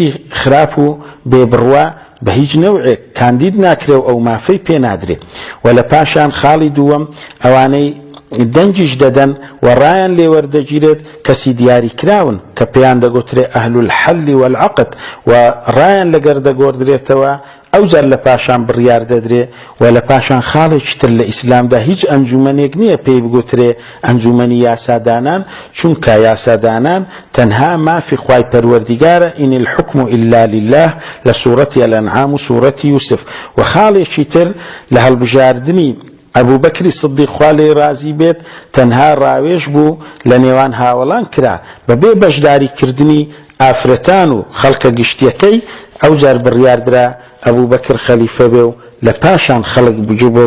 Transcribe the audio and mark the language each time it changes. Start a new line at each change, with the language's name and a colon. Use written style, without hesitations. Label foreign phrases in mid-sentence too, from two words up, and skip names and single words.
Central Kurdish: خراپ و بێبڕوا بە هیچ نەوعێک کاندید ناکرێ و ئەو مافەی پێ نادرێ و لە پاشان خاڵی دووەم ئەوانەی دەنجیش دەدەن و ڕایان لێوەردەگیرێت کەسی دیاری کراون کە پێیان دەگوترێ
Arabic: ئەهل الحەل والعەقد
Central Kurdish: و ڕایان لەگەر دەگۆڕدرێتەوە ئەو جار لە پاشان بڕیار دەدرێ و لە پاشان خاڵێکی تر لە ئیسلامدا هیچ ئەنجومەنێک نییە پێی بگوترێ ئەنجومەنی یاسادانان چونکە یاسادانان تەنها مافی خوای پەروەردیگارە
Arabic: ئین الحکم إلا لله
Central Kurdish: لە سوورەتی الأنعام و سوورەتی یوسف و خاڵێکی تر لە هەڵبژاردنی ئەبوو بەکری سدیق خوا لێی رازی بێت تەنها ڕاوێژ بوو لە نێوان هاوڵان کرا بەبێ بەشداریکردنی ئافرەتان و خەڵکە گشتیەکەی ئەو جار بڕیاردرا ئەبوو بەکر خەلیفە بێ و لە پاشان خەڵک بجوو بۆ